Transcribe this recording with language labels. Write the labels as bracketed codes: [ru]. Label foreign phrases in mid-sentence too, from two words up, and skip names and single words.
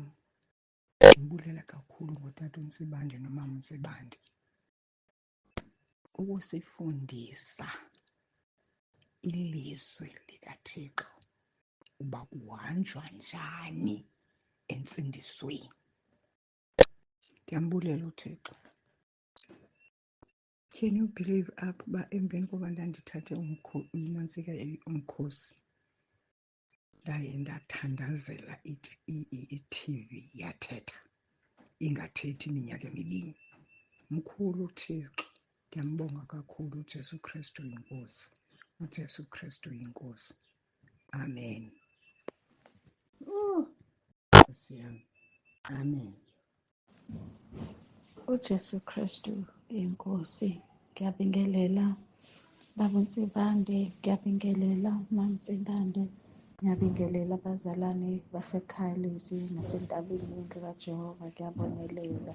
[xh] Ndimbulela kakhulu ngotata uNtsibande nomama uNtsibande ukusifundisa ilizwi likaThixo uba kuhanjwa njani entsindisweni. Ndiyambulela uThixo. [en] Can you believe [xh] apha uba emveni koba ndandithathe unantsika umkhosi, ndaye ndathandazela i-TV yathetha, ingathethi iminyaka emibini. Mkhulu uThixo. [zu] Ngiyambonga kakhulu uJesu Kristu inkosi. uJesu Kristu inkosi. Amen. Nkosi yami. Amen. uJesu Kristu inkosi. Ngiyabingelela Baba Nsibande, ngiyabingelela Mama Nsibande, ngiyabingelela abazalwane basekhaya lizwi nasentabeni yendlu kaJehova, ngiyabonelela.